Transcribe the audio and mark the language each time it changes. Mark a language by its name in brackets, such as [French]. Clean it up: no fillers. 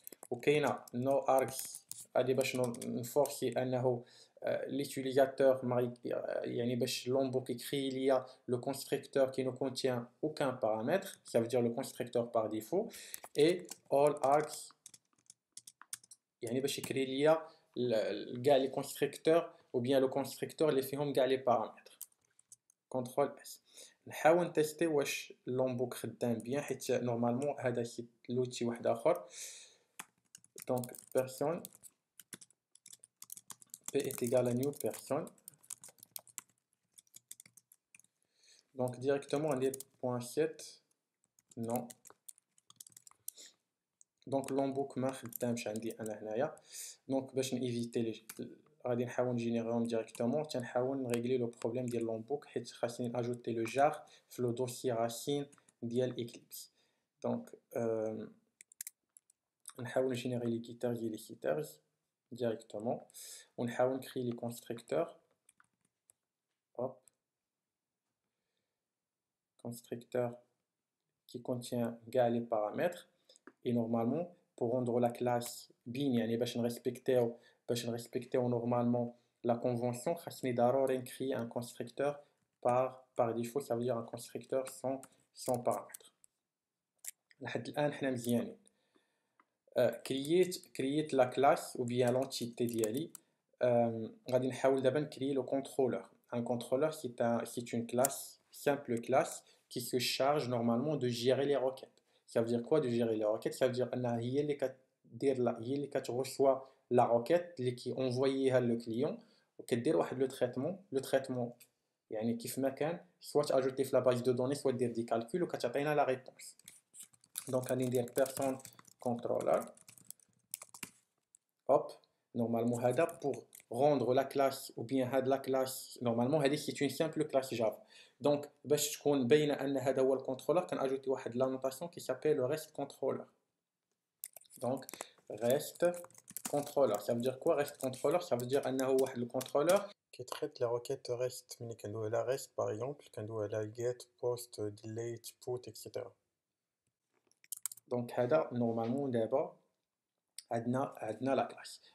[French] Ok, no args, à [Arabic] باش نفورسي انه [French] l'utilisateur [Arabic] يعني باش لومبوك يكري ليا [French] le constructeur qui ne contient aucun paramètre, ça veut dire le constructeur par défaut, et all args [Arabic] يعني باش يكري ليا كاع [French] les constructeurs ou bien le constructeur [Arabic] اللي فيهم كاع [French] les paramètres. contrôle S. [Arabic] نحاول نتيستي واش لومبوك خدام بيان حيت نورمالمون هذا شي لوتي واحد اخر. [French] donc personne p est égal à new person. Donc directement on dit .7 non. [Arabic] donc لومبوك ما خدامش عندي انا هنايا. donc باش نيفيتي لي غادي نحاول نجينيريهم ديريكتومون تنحاول نريغلي لو بروبليم ديال لومبوك حيت خاصني ناجوتي لو جار في لو دوسي راسين ديال اكليبس. donc نحاول نجينيري لي كيترز ديال لي كيترز directement. [French] On va créer les constructeurs. Hop. Constructeur qui contient les paramètres. Et normalement, pour rendre la classe bin, [Arabic] باش نرespecter [French] normalement la convention, [Arabic] خاصني ضروري [French] créer un constructeur par défaut, ça veut dire un constructeur sans paramètres. [Arabic] لحد الآن حنا مزيانين. [French] create la classe ou bien l'entité ديالي. [Arabic] غادي نحاول دابا نكري le contrôleur. [French] Un contrôleur c'est une classe, simple classe qui se charge normalement de gérer les requêtes. Ça veut dire quoi de gérer les requêtes? Ça veut dire [Arabic] انها هي اللي كتreçoit [French] la requête [Arabic] اللي كي envoyيها [French] le client [Arabic] وكدير واحد [French] le traitement [Arabic] يعني كيف ما كان [French] soit ajouter في la base de données soit [Arabic] دير دي [French] calculs وكتعطينا la réponse. [Arabic] donc غادي ندير person controller. [French] hop. normalement هذا pour rendre la classe ou bien هاد la classe normalement هذه c'est une simple classe Java. [Arabic] donc باش تكون باينه ان هذا هو الكونترولر كناجوتي واحد لا نوتاسيون [French] qui s'appelle rest controller. donc rest controller ça veut dire quoi rest controller? ça veut dire [Arabic] انه واحد الكونترولر [French] qui traite les requêtes rest. [Arabic] ملي كندوي على rest [French] par exemple [Arabic] كندوي على get post delete put etc. دونك هذا نورمالمون دابا عندنا لا كلاس.